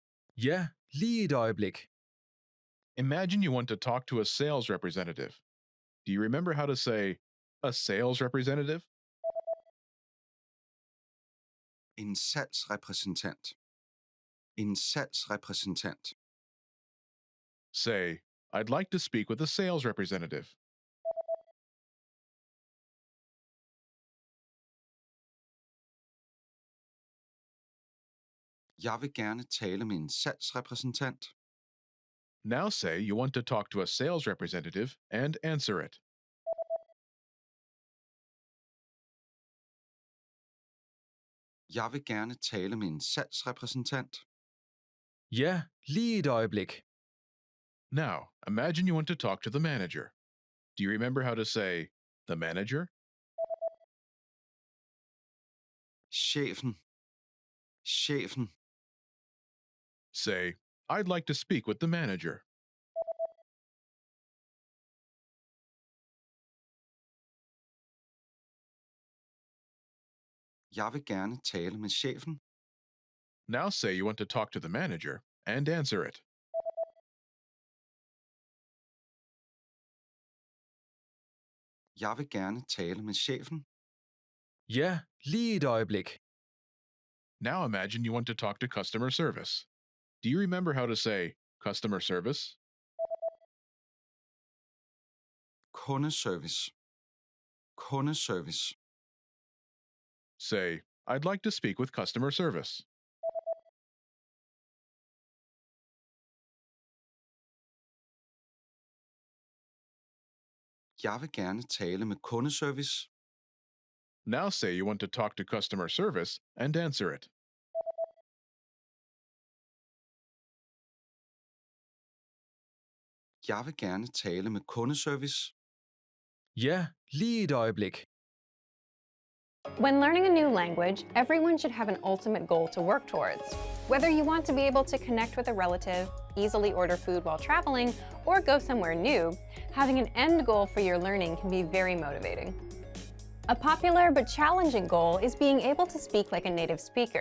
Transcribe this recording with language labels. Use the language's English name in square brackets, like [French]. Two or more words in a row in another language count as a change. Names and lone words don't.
[Danish] Ja, lige et øjeblik. [English] Imagine you want to talk to a sales representative. Do you remember how to say a sales representative? [Danish] En salgsrepræsentant. En salgsrepræsentant. [English] Say, I'd like to speak with a sales representative. [Danish] Jeg vil gerne tale med en salgsrepræsentant. [English] Now say you want to talk to a sales representative and answer it. [Danish] Jeg vil gerne tale med en salgsrepræsentant. Ja, lige et øjeblik. [English] Now, imagine you want to talk to the manager. Do you remember how to say the manager? [Danish] Chefen. Chefen. [English] Say, I'd like to speak with the manager. [Danish] Jeg vil gerne tale med chefen. [English] Now say you want to talk to the manager and answer it. [Danish] Jeg vil gerne tale med chefen. Ja, lige et øjeblik. [English] Now imagine you want to talk to customer service. Do you remember how to say customer service? [Danish] Kundeservice. Kundeservice. [English] Say, I'd like to speak with customer service. [Danish] Jeg vil gerne tale med kundeservice. [English] Now say you want to talk to customer service and answer it. [Danish] Jeg vil gerne tale med kundeservice. Ja, lige et øjeblik. [English] When learning a new language, everyone should have an ultimate goal to work towards. Whether you want to be able to connect with a relative, easily order food while traveling, or go somewhere new, having an end goal for your learning can be very motivating. A popular but challenging goal is being able to speak like a native speaker.